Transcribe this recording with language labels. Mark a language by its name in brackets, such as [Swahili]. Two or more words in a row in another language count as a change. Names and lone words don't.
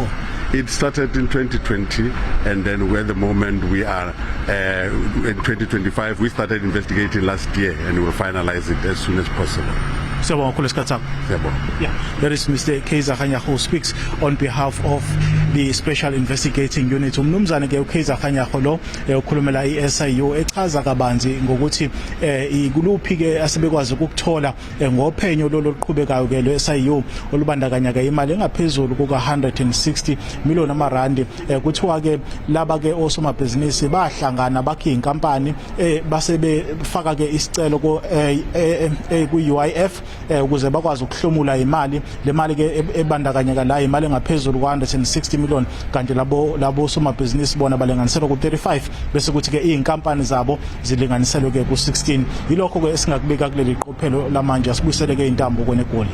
[English] It started in 2020, and then at the moment we are in 2025. We started investigating last year, and we will finalize it as soon as possible. Yeah, that is Mr. Kaiser Kganyago who speaks on behalf of the Special Investigating Unit. [Zulu] Umnumzane ke uKaiser Kganyago lo ukhulumela iSIU echaza kabanzi ngokuthi ikuluphi ke asebekwazi ukuthola ngophenyo lo luqhubekayo ke lweSIU olubandakanya ke imali engaphezulu kuka 160 million amarandi. Kuthiwa ke laba ke osomabhizinisi bahlangana bakhe inkampani basebefaka ke isicelo ku UIF ukuze bakwazi ukuhlomula imali. Le mali ke ebandakanyeka la imali engaphezulu kwa 160 million, kanti labo somabhizinisi bona balinganiselwa ku 35 bese kuthi ke inkampani zabo zilinganiselwe ke ku 16. Yilokho ke esingakubika kuleli qophelo lamanje. Asibuyisele ke intambo kwenegoli.